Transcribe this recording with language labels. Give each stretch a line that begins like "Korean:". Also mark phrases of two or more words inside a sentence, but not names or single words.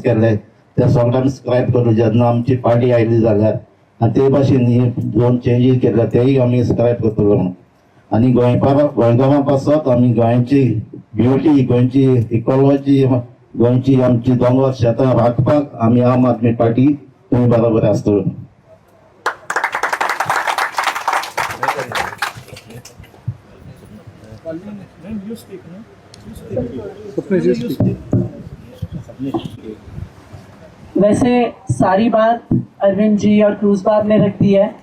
Konkani: केल्ले ते सगळ्यांक स्क्रायब करून जेन्ना आमची पार्टी आयली जाल्यार आनी ते भाशेन ही दोन चेंजीस केले तेय आमी स्क्रायब करतलो म्हणून आनी गोंयकारां पासत आमी गोंयची ब्युटी गोंयची इकॉलॉजी गोंयची आमची दोंगर शेतां राखपाक आमी आम आदमी पार्टी तुमी बरोबर आसतलो.
Hindi: वैसे सारी बात अरविंद जी और क्रूज बाब ने रख दी है.